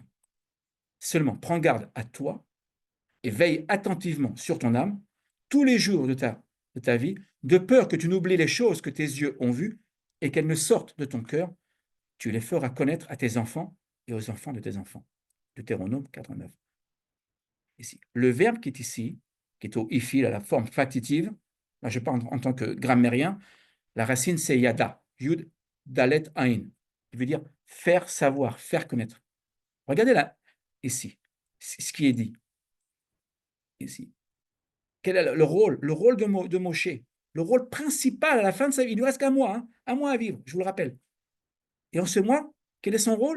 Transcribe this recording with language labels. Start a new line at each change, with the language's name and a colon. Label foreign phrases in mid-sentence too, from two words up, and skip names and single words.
French: Seulement, prends garde à toi et veille attentivement sur ton âme tous les jours de ta vie, de peur que tu n'oublies les choses que tes yeux ont vues et qu'elles ne sortent de ton cœur. Tu les feras connaître à tes enfants et aux enfants de tes enfants. Deutéronome 89. Ici. Le verbe qui est ici, qui est au ifil, à la forme factitive, là je parle en tant que grammairien, la racine c'est yada, yud, dalet, ain. Il veut dire faire savoir, faire connaître. Regardez là, ici, ce qui est dit. Ici. Quel est le rôle de Moshe? Le rôle principal à la fin de sa vie. Il ne lui reste qu'un mois, un mois à vivre, je vous le rappelle. Et en ce mois, quel est son rôle?